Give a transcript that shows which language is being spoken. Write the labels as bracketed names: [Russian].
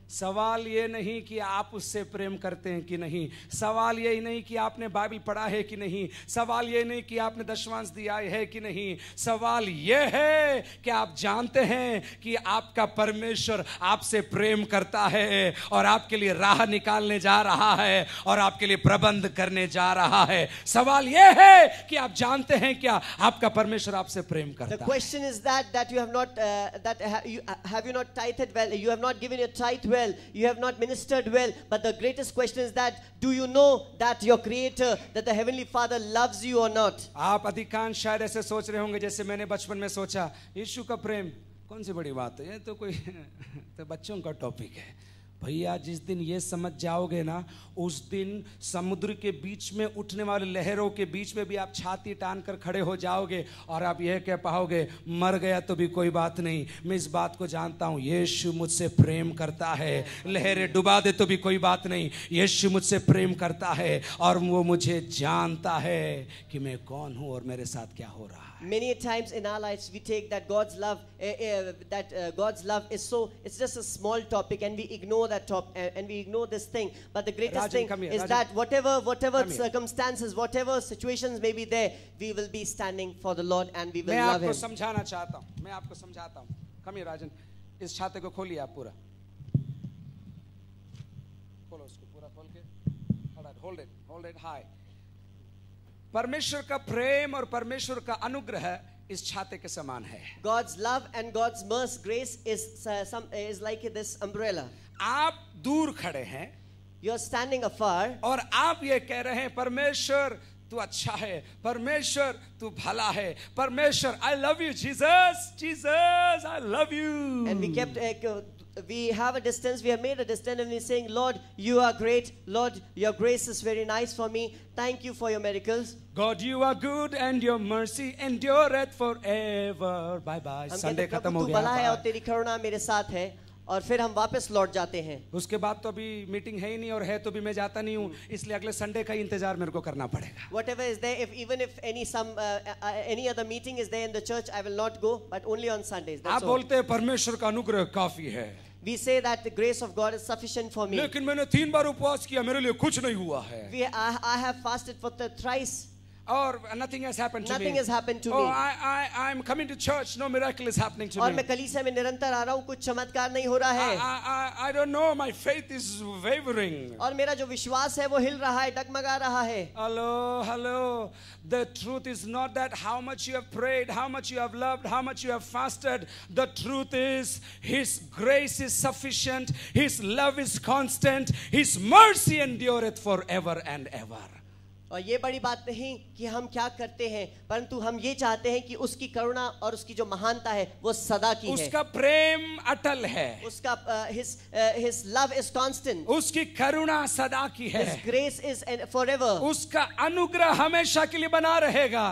[Hindi] सवाल ये नहीं कि आप उससे प्रेम करते हैं कि नहीं, सवाल ये नहीं कि आपने बाइबल पढ़ा है कि नहीं, सवाल ये नहीं कि आपने दशमांश दिया है कि नहीं, सवाल ये है कि आप जानते हैं कि आपका परमेश्वर आपसे प्रेम करता है और आपके लिए राह निकालने जा रहा है और आपके लिए प्रबंध करने जा रहा है. सवाल ये है कि आप जानते हैं क्या आपका परमेश्वर आपसे प्रेम करता है. [English] The question is that you have not have you not tithed well, you have not given your tithe well, you have not ministered well, but the greatest question is that do you know that your creator, that the heavenly Father loves you or not? [Hindi] आप अधिकांश शायद ऐसे सोच रहे होंगे जैसे मैंने बचपन में सोचा, यीशु का प्रेम कौन सी बड़ी बात है, ये तो कोई तो बच्चों का टॉपिक है. भैया जिस दिन ये समझ जाओगे ना, उस दिन समुद्र के बीच में उठने वाले लहरों के बीच में भी आप छाती तान कर खड़े हो जाओगे और आप यह कह पाओगे, मर गया तो भी कोई बात नहीं, मैं इस बात को जानता हूँ यीशु मुझसे प्रेम करता है. लहरें डुबा दे तो भी कोई बात नहीं, यीशु मुझसे प्रेम करता है और वो मुझे जानता है कि मैं कौन हूँ और मेरे साथ क्या हो रहा है. [English] Many times in our lives we take that God's love God's love is it's just a small topic and we ignore that and we ignore this thing, but the greatest thing is that whatever circumstances, whatever situations may be there, we will be standing for the Lord and we will love him. [Hindi] मैं आपको समझाना चाहता हूँ, मैं आपको समझाता हूँ. [English] Come here [Hindi] राजन, इस छाते को खोलिए आप पूरा, खोलो उसको पूरा खोल के, [English] hold it high. [Hindi] परमेश्वर का प्रेम और परमेश्वर का अनुग्रह इस छाते के समान है. [English] God's love and God's mercy, grace is like this umbrella. [Hindi] आप दूर खड़े हैं, [English] You are standing afar. [Hindi] और आप ये कह रहे हैं परमेश्वर तू अच्छा है, परमेश्वर तू भला है, परमेश्वर [English] I love you Jesus, Jesus I love you. And we have a distance, we have made a distance, and we're saying, Lord, you are great. Lord, your grace is very nice for me. Thank you for your miracles. God, you are good and your mercy endureth forever. Bye bye. [Hindi] Sunday खत्म हो गया. भला है और तेरी करुणा मेरे साथ है. और फिर हम वापस लौट जाते हैं. उसके बाद तो अभी मीटिंग है ही नहीं, और है तो भी मैं जाता नहीं हूँ, इसलिए अगले संडे का इंतजार मेरे को करना पड़ेगा. [English] Whatever is there, even if any other meeting is there in the church, I will not go, but only on Sundays. [Hindi] आप बोलते हैं परमेश्वर का अनुग्रह काफी है. [English] We say that the grace of God is sufficient for me. [Hindi] लेकिन मैंने 3 बार उपवास किया, मेरे लिए कुछ नहीं हुआ है. [English] I have fasted for thrice. Or nothing has happened to me. Nothing has happened to me. Oh, I'm coming to church. No miracle is happening to me. [Hindi] और मैं कलीसिया में निरंतर आ रहा हूँ, कुछ चमत्कार नहीं हो रहा है. [English] I don't know. My faith is wavering. [Hindi] और मेरा जो विश्वास है वो हिल रहा है, डगमगा रहा है. [English] Hello. The truth is not that how much you have prayed, how much you have loved, how much you have fasted. The truth is His grace is sufficient. His love is constant. His mercy endureth forever and ever. [Hindi] और ये बड़ी बात नहीं कि हम क्या करते हैं, परंतु हम ये चाहते हैं कि उसकी करुणा और उसकी जो महानता है वो सदा की है. उसका प्रेम अटल है. उसका [English] his love is constant. [Hindi] उसकी करुणा सदा की है. [English] His grace is forever. [Hindi] उसका अनुग्रह हमेशा के लिए बना रहेगा.